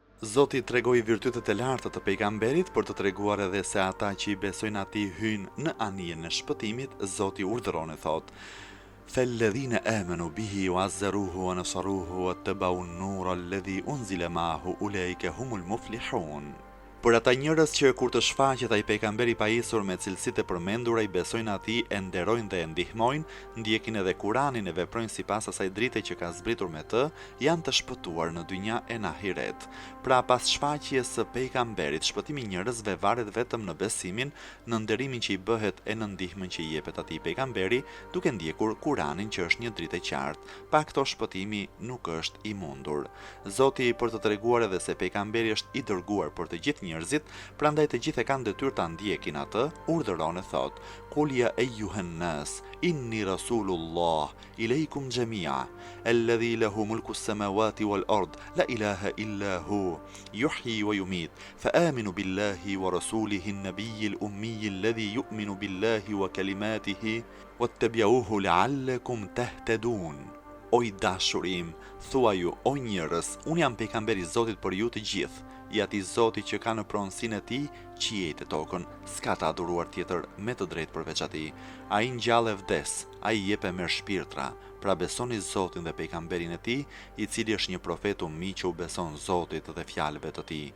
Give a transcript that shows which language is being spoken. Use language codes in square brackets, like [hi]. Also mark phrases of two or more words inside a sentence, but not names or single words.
[sq] Zoti tregoi virtytet e larta të pejgamberit për të treguar edhe se ata që i besojnë atij hyjnë në anijen e shpëtimit. Zoti urdhëron e thotë: [ar] "فالذين آمنوا به وعزروه ونصروه واتبعوا النور الذي أنزل معه أولئك هم المفلحون." [sq] Për ata njerëz që kur të shfaqet ai pejgamberi i pajisur me cilësitë e përmendura i besojnë atij, e nderojnë dhe e ndihmojnë, ndjekin edhe Kuranin e veprojnë sipas asaj drite që ka zbritur me të, janë të shpëtuar në dynja e në ahiret. Pra pas shfaqjes së pejgamberit, shpëtimi i njerëzve varet vetëm në besimin, në nderimin që i bëhet e në ndihmën që i jepet atij pejgamberi, duke ndjekur Kuranin që është një dritë e qartë. Pa këto shpëtimi nuk është i mundur. Zoti për të treguar edhe se pejgamberi është i dërguar për të gjithë njerëzit, prandaj të gjithë e kanë detyrë ta ndjekin atë, urdhëron e thotë: [ar] "قل يا أيها الناس إني رسول الله إليكم جميعا الذي له ملك السماوات والأرض لا إله إلا هو يحيي ويميت فآمنوا بالله ورسوله النبي الأمي الذي يؤمن بالله وكلماته واتبعوه لعلكم تهتدون." [sq] O i dashurim, thua ju, o njerëz, unë jam pejgamberi i Zotit për ju të gjithë, i atij Zoti që ka në pronësinë e tij qiejt e tokën, s'ka të aduruar tjetër me të drejtë përveç atij. Ai ngjall e vdes, ai jep e merr shpirtra. Pra besoni Zotin dhe pejgamberin e tij, i cili është një profet ummi që u beson Zotit dhe fjalëve të tij.